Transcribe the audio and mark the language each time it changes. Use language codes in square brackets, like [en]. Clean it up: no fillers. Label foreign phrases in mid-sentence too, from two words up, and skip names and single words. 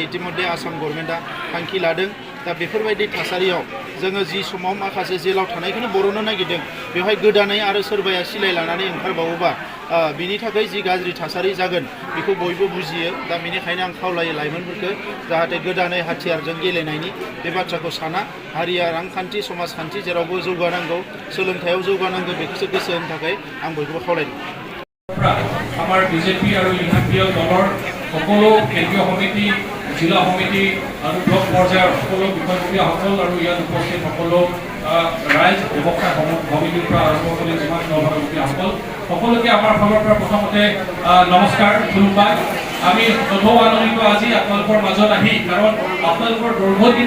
[brx] इतिमध्य आसाम गभर्नमेन्टआ थांखि लादों दा बेफोरबायदि थासारियाव जोङो जि समाव माखासे जेलाव थानायखौनो बर'नो नागिरदों बेवहाय गोदानै आरो सोरबाया सिलाय लानानै ओंखारबावोबा बिनि थाखाय जि गाज्रि थासारि जागोन बेखौ बयबो बुजियो दा बेनिखायनो आं खावलायो लाइमोनफोरखौ जाहाथे गोदानै हाथियारजों गेलेनायनि बे बाथ्राखौ साना हारिया रांखान्थि समाजखान्थि जेरावबो जौगानांगौ सोलोंथायाव जौगानांगौ बेखौसो गोसो होनो थाखाय आं बयखौबो खावलायदों [as] আমাৰ বিজেপি আৰু ইউপিপিএল দলৰ সকলো কেন্দ্ৰীয় সমিতি জিলা সমিতি আৰু ব্লক পৰ্যায়ৰ সকলো বিষয়ববীয়াসকল আৰু ইয়াত উপস্থিত সকলো ৰাইজ ব্যৱসায় সমিতিৰ পৰা আৰম্ভ কৰি যিমান দলসকল সকলোকে আমাৰ ফালৰ পৰা প্ৰথমতে নমস্কাৰ ধন্যবাদ আমি নথৌ আনন্দিত আজি আপোনালোকৰ মাজত আহি কাৰণ আপোনালোকৰ দীৰ্ঘদিন